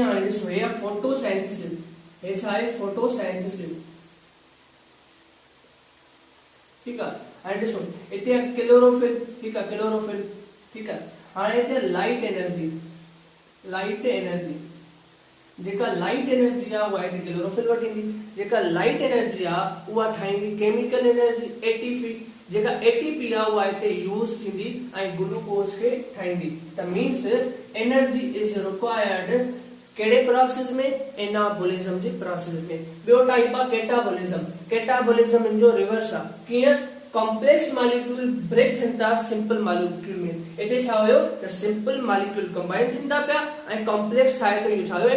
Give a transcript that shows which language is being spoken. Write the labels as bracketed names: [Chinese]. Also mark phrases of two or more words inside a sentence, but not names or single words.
[Sindhi] हाणे ॾिसो, हे आहे फोटोसिंथेसिस। हे छा आहे? फोटोसिंथेसिस। ठीक आहे। हाणे ॾिसो, हिते आहे क्लोरोफिल। ठीक आहे, क्लोरोफिल। ठीक आहे। हाणे हिते [English] light energy, light energy [Sindhi] जेका [English] light energy [Sindhi] आहे उहा हिते क्लोरोफिल वठींदी। जेका [English] light energy [Sindhi] आहे उहा ठाहींदी [English] chemical energy ATP. [Sindhi] जेका एटीपी आहे उहा हिते यूज थींदी ऐं ग्लूकोज खे ठाहींदी। त [English] means energy is required [Sindhi] कहिड़े प्रोसेस में? एनाबॉलिज्म जे प्रोसेस में। ॿियो टाइप आहे कैटाबॉलिज्म। कैटाबॉलिज्म इन जो रिवर्स आहे। कीअं? [English] complex molecule break [Sindhi] थियनि था [English] simple molecule [Sindhi] में। हिते छा हुयो त [English] simple molecule combine [Sindhi] थियनि था पिया ऐं कॉम्प्लेक्स ठाहे त इहो छा हुयो?